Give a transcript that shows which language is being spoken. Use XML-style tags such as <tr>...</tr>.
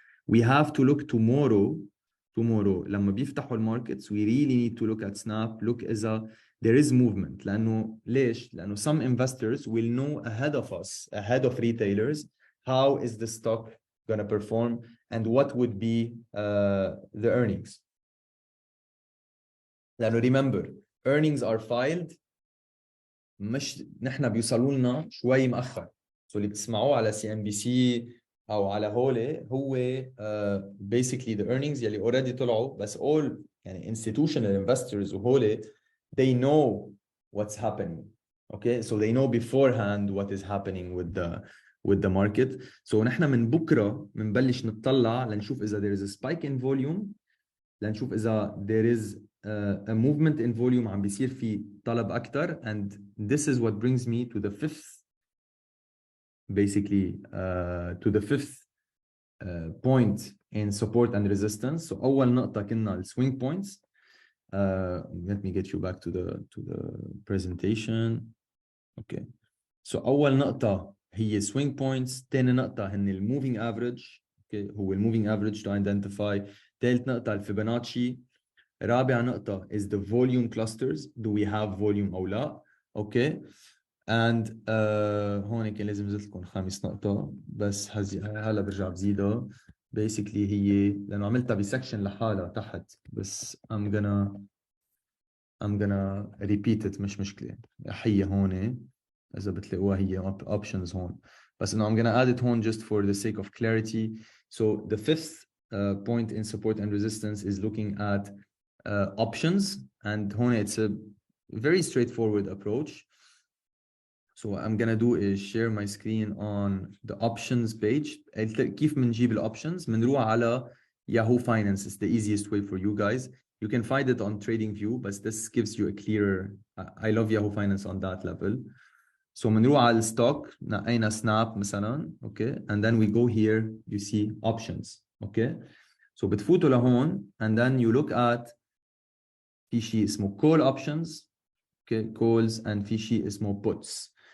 <en>We have to look tomorrow</en> <ar>لما بيفتحوا الماركتس</ar> <en>we really need to look at Snap, look إذا there is movement.</en> <ar>لأنه ليش؟ لأنه</ar> <en>some investors will know ahead of us, ahead of retailers, how is the stock going to perform and what would be the earnings.</en> <ar>لأنه</ar> <en>remember, earnings are filed</en> <ar>مش نحن بيوصلوا لنا شوي مؤخر. So اللي بتسمعوه على CNBC أو على هولي هو</ar> <en>basically the earnings</en> <ar>يلي already طلعوا, بس all يعني</ar> <en>institutional investors</en> <ar>وهولي</ar> <en>they know what's happening. Okay, so they know beforehand what is happening with the market.</en> <ar>So نحن من بكرة منبلش نطلع لنشوف إذا</ar> <en>there is a spike in volume,</en> <ar>لنشوف إذا</ar> <en>there is a movement in volume</en> <ar>عم بيصير في طلب أكتر.</ar> <en>And this is what brings me to the fifth, basically to the fifth point in support and resistance.</en> <ar>So أول نقطة كنا ال swing points.</ar> <en>Let me get you back to the presentation. Okay.</en> <ar>So أول نقطة هي swing points. تاني نقطة هن ال moving average.</ar> <en>Okay. هو ال moving average to identify.</en> <ar>ثالث نقطة ال Fibonacci. رابع نقطة</ar> <en>is the volume clusters. Do we have volume</en> <ar>أو لا?</ar> <en>Okay.</en> <ar>And هون كان لازم زدت لكم خامس نقطة, بس هلا برجع بزيدها. Basically هي لأنه عملتها بسكشن لحالها تحت, بس</ar> <en>I'm gonna repeat it,</en> <ar>مش مشكلة. هي هون إذا بتلاقوها هي options هون, بس إنه</ar> <en>I'm gonna add it</en> <ar>هون</ar> <en>just for the sake of clarity. So the fifth point in support and resistance is looking at options, and هون it's a very straightforward approach. So what I'm gonna do is share my screen on the options page.</en> <ar>كيف منجيب الoptions؟ منروح على Yahoo Finance.</ar> <en>It's the easiest way for you guys. You can find it on TradingView, but this gives you a clearer. I love Yahoo Finance on that level. So</en> <ar>منروح على الستوك, نقينا Snap مثلا,</ar> <en>okay, and then we go here. You see options, okay. So</en> <ar>بتفوتوا لهون,</ar> <en>and then you look at</en> <ar>في شيء اسمه</ar> <en>call options, okay, calls, and في شيء اسمه puts.</en>